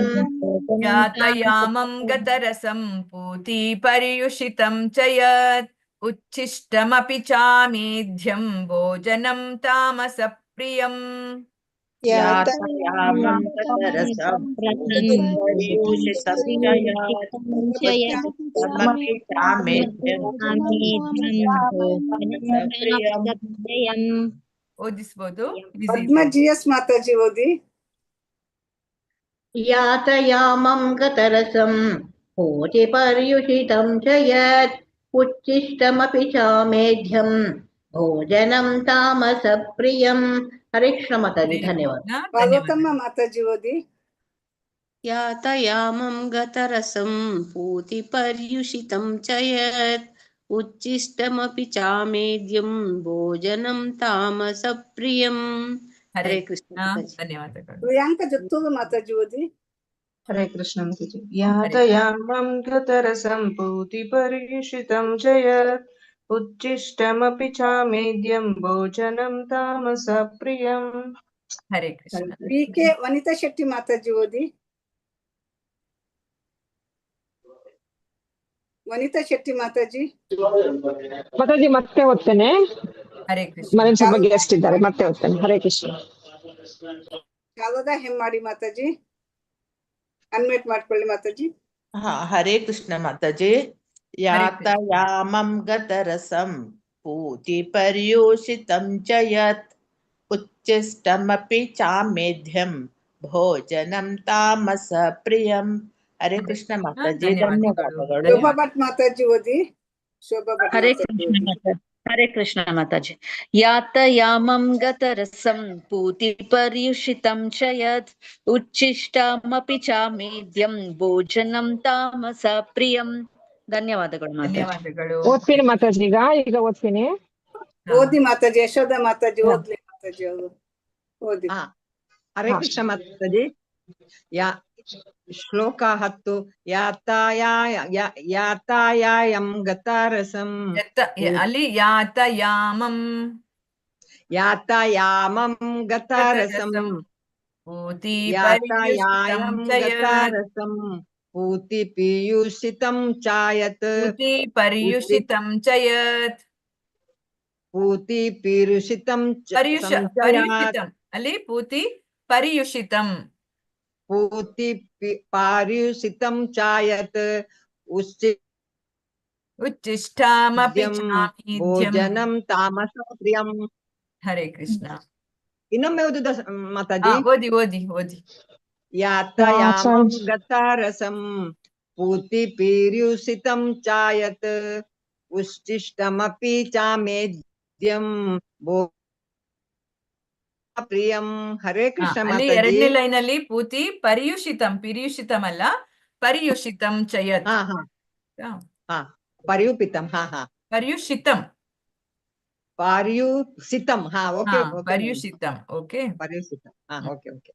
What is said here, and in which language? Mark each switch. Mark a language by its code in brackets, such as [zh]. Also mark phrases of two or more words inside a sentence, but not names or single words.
[sa] यातयामं गतरसं पूतिपर्युषितं च यत् उच्छिष्टमपि चामेध्यं भोजनं तामसप्रियम् यातयामं गतरसं पूतिपर्युषितं च यत् उच्छिष्टमपि चामेध्यं तामसप्रियम् [kn] ಓದಿಸಬಹುದು. ಪದ್ಮಜಿಎಸ್ ಮಾತಾಜಿ ಓದಿ. [sa] यातयामं गतरसं पूतिपर्युषितं च यत् उच्छिष्टमपि चामेध्यं भोजनं तामसप्रियम्. [kn] ಹರೇ ಕೃಷ್ಣ ಮಾತಾಜಿ, ಧನ್ಯವಾದ. ಪಾರ್ವತಮ್ಮ ಮಾತಾಜಿ ಓದಿ. [sa] यातयामं गतरसं पूतिपर्युषितं च यत् उच्छिष्टमपि चामेध्यं भोजनं तामसप्रियम्. [kn] ಹರೇ ಕೃಷ್ಣ ಮಾತಾಜಿ. ಧನ್ಯವಾದಗಳು. ಪ್ರಿಯಾಂಕ ಜೊತ್ತೂರು ಮಾತಾಜಿ ಓದಿ. ಹರೇ ಕೃಷ್ಣ ಮಾತಾಜಿ. [sa] यातयामं गतरसं पूतिपर्युषितं च यत् उच्छिष्टमपि चामेध्यं भोजनं तामसप्रियम्. [kn] ಹರೇ ಕೃಷ್ಣ. ಕೆ ವನಿತಾ ಶೆಟ್ಟಿ ಮಾತಾಜಿ ಓದಿ. ವನಿತಾ ಶೆಟ್ಟಿ ಮಾತಾಜಿ. ಮಾತಾಜಿ ಮತ್ತೆ ಓದ್ತೇನೆ. ಹರೇ ಕೃಷ್ಣ. ಮನೇಲಿ ಸ್ವಲ್ಪ ಗೆಸ್ಟ್ ಇದ್ದಾರೆ, ಮತ್ತೆ ಓದ್ತೇನೆ. ಹರೇ ಕೃಷ್ಣ. ಶಾರದಾ ಹೆಮ್ಮಾಡಿ ಮಾತಾಜಿ, ಅನ್ಮ್ಯೂಟ್ ಮಾಡ್ಕೊಳ್ಳಿ ಮಾತಾಜಿ. ಹರೇ ಕೃಷ್ಣ ಮಾತಾಜಿ. [sa] ಯಾತಯಾಮಂ ಗತರಸಂ पूतिपर्युषितं च यत् उच्छिष्टमपि चामेध्यं भोजनं तामसप्रियम्. [kn] ಹರೇ ಕೃಷ್ಣ ಮಾತಾಜಿ, ಧನ್ಯವಾದಗಳು. ಶೋಭಾ ಭಟ್ ಮಾತಾಜಿ ಓದಿ. ಶೋಭಾ ಭಟ್ ಹರೇ ಕೃಷ್ಣ ಮಾತಾಜಿ. ಹರೇ ಕೃಷ್ಣ ಮಾತಾಜಿ. [sa] यातयामं गतरसं पूतिपर्युषितं च यत् उच्छिष्टमपि चामेध्यं भोजनं तामसप्रियम्. [kn] ಧನ್ಯವಾದಗಳು ಮಾತಾಜಿ. ಓದ್ತೀನಿ ಮಾತಾಜಿ. ಈಗ ಓದ್ತೀನಿ. ಓದಿ ಮಾತಾಜಿ. ಯಶೋಧ ಮಾತಾಜಿ ಓದ್ಲಿ ಮಾತಾಜಿ ಅವರು ಓದಿ. ಹರೇ ಕೃಷ್ಣ ಮಾತಾಜಿ. ಶ್ಲೋಕ 10. [sa] ಯಾತಾಯಾಯಂ ಗತರಸಂ. [kn] ಅಲ್ಲಿ ಯಾತಯಾಮಂ [sa] ಗತರಸಂ ಯಾತಾಯಾಯಂ ಗತರಸಂ पूतिपर्युषितं च यत् पूतिपर्युषितं च यत् पूति पीयूषितं संचयात् ಪರ್ಯುಷಿತಂ ಅಲ್ಲಿ ಪೂತಿ ಪರ್ಯುಷಿತಂ पूति पार्युषितं चायत् ಉಚ್ಚಿಷ್ಟಾಮಪಿ ಚಾಮೀಧ್ಯಂ ಭೋಜನಂ ತಾಮಸ ಪ್ರಿಯಂ. [kn] ಹರೇ ಕೃಷ್ಣ. ಇನ್ನೊಮ್ಮೆ ಓದುದ ಮಾತಾಜಿ? ಓದಿ ಓದಿ ಓದಿ. [sa] ಯಾತಯಾಮಂ ಗತಾರಸಂ पूति पीयूषितं चायत् उच्छिष्टमपि चामेद्यं ಪ್ರಿಯಂ. [kn] ಹರೇ ಕೃಷ್ಣ ಅಲ್ಲಿ ಮಾತಾಜಿ. ಎರಡನೇ ಲೈನ್ ಅಲ್ಲಿ [sa] ಪೂತಿ ಪರ್ಯುಷಿತಂ, [kn] ಪಿರ್ಯುಷಿತಂ ಅಲ್ಲ, [sa] ಪರ್ಯುಷಿತಂ ಚಯತ್. ಪರ್ಯುಪಿತಂ. ಪರ್ಯುಷಿತಂ ಪಾರ್ಯುಸಿತಂ. ಓಕೆ ಪರ್ಯುಷಿತಂ. ಓಕೆ [en] ಪರ್ಯುಸಿತಂ. okay okay